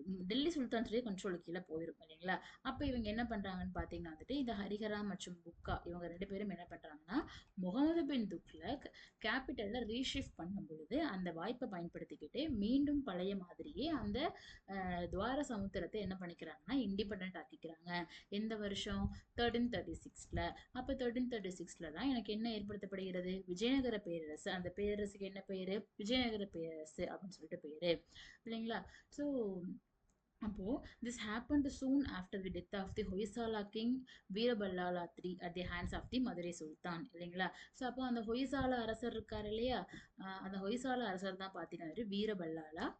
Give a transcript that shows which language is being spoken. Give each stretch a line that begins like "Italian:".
Tamil: டெல்லி சுல்தான்ஸுடைய கண்ட்ரோலுக்கு கீழே போயிரும் இல்லைங்களா? அப்ப இவங்க என்ன பண்றாங்கன்னு பாத்தீங்கன்னா வந்துட்டு இந்த ஹரிஹரா மற்றும் புக்கா இவங்க ரெண்டு பேரும் என்ன பண்றாங்கன்னா முகமது பின் துக்ளக் கேபிட்டல்ல ரீஷிஃப்ட் பண்ணும் பொழுது அந்த வாய்ப்பை பயன்படுத்திக்கிட்டு மீண்டும் பழைய மாதிரியே அந்த துவார சமுத்திரத்தை என்ன பண்ணிக்கிறாங்கன்னா இண்டிபெண்ட் ஆக்கிக்கிறாங்க. எந்த வருஷம்? 1336ல. அப்ப 1336ல தான் எனக்கு என்ன ஏற்படுத்தப்படுகிறது? விஜயநகர பேரரசு. அந்த பேரரசுக்கு என்ன பேரு? விஜயநகர பேரரசு அப்படின்னு சொல்லிட்டு பேரு இல்லைங்களா? ஸோ அப்போ
English: this happened soon after the death of the Hoysala king Veera Ballala III at the hands of the Madurai sultan
Tamil: இல்லைங்களா? ஸோ அப்போ அந்த ஹொய்சாலா அரசர் இருக்காரு இல்லையா? அந்த ஹொய்சாலா அரசர் தான் பார்த்தீங்கன்னா வீரபல்லாலா.